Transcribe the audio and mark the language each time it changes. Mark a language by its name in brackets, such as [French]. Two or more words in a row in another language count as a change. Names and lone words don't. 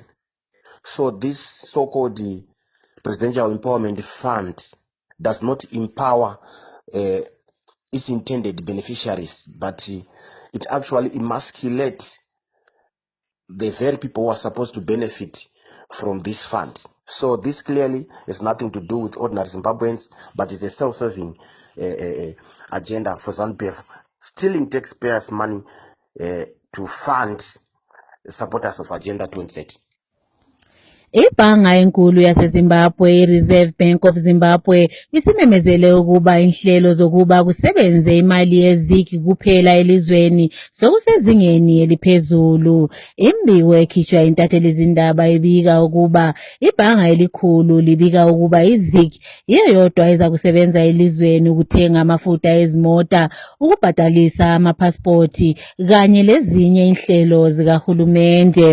[English] So this so-called Presidential Empowerment Fund does not empower its intended beneficiaries, but it actually emasculates the very people who are supposed to benefit from this fund. So this clearly has nothing to do with ordinary Zimbabweans, but it's a self-serving agenda for ZANU-PF, stealing taxpayers' money to fund supporters of Agenda 2030. [North Ndebele] Ibhanga enkulu yaseZimbabwe, i-Reserve Bank of Zimbabwe, isimemezele ukuba inhlelo zokuba kusebenze imali yezigi kuphela elizweni sokusezingeni eliphezulu. Imbiko ekhishwa intathelizindaba ibika ukuba ibhanga elikhulu libika ukuba izigi iyodwa eza kusebenza elizweni ukuthenga amafutha ezimota, ukubhatalisa amapasipoti kanye lezinye inhlelo zikahulumende.